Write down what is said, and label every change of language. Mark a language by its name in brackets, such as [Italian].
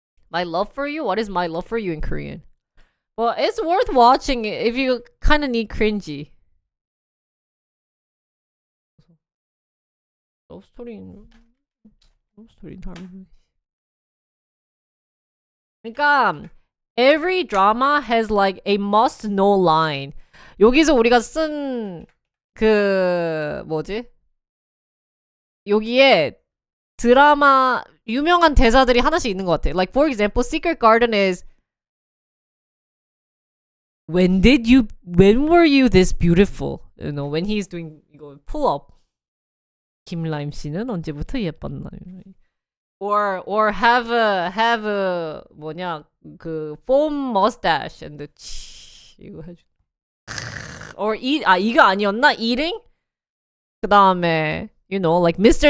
[English] My love for you? What is my love for you in Korean? Well, it's worth watching if you kind of need cringy. [Korean] Love story 다르네. 그러니까 [English] every drama has like a must know line. [Korean] 여기서 우리가 쓴 그 뭐지? 여기에 드라마 유명한 대사들이 하나씩 있는 것 같아. [English] Like for example, Secret Garden is when were you this beautiful? You know, when he's doing 이거 pull up. [Korean] 김라임 씨는 언제부터 예뻤나요? [English] Or have a [Korean] 뭐냐 그 [English] foam mustache and the [Korean] 이거 해줘. Or 이거 아니었나? Eating? 그 다음에 [English] you know like Mr.